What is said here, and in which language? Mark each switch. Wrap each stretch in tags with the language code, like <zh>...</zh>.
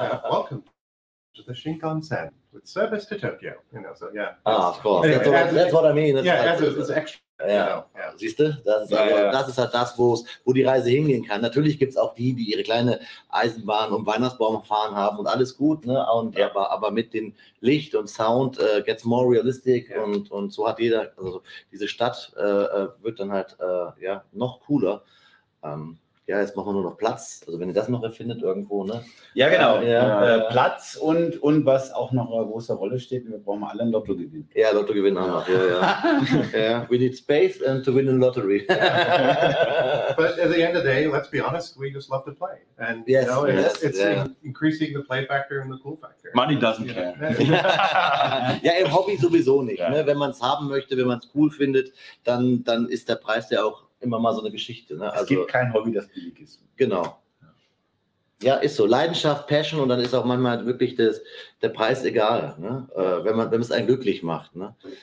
<en>Welcome to the Shinkansen with service to Tokyo. So of course. Anyway, that's what I mean. It's extra.</en> <de>Siehst du? Das ist halt das, wo die Reise hingehen kann. Natürlich gibt es auch die ihre kleine Eisenbahn und Weihnachtsbaum fahren haben und alles gut, ne? Aber mit dem Licht und Sound</de> <en>gets more realistic</en> <de>und so hat jeder, also diese Stadt wird dann halt noch cooler. Jetzt machen wir nur noch Platz. Also wenn ihr das noch erfindet irgendwo, ne? Ja, genau. Platz und was auch noch eine große Rolle steht, wir brauchen alle einen Lottogewinn. Ja, Lottogewinn auch noch.</de> <en>We need space and to win a lottery. But at the end of the day, let's be honest, we just love to play. And it's increasing the play factor and the cool factor. Money doesn't care.</en> <de>Im Hobby sowieso nicht. Ne? Wenn man es haben möchte, wenn man es cool findet, dann ist der Preis ja auch immer mal so eine Geschichte. Ne? Es gibt kein Hobby, das billig ist. Genau. Ja, ist so. Leidenschaft, Passion und dann ist auch manchmal wirklich der Preis egal, ne? Wenn es einen glücklich macht. Ne?</de>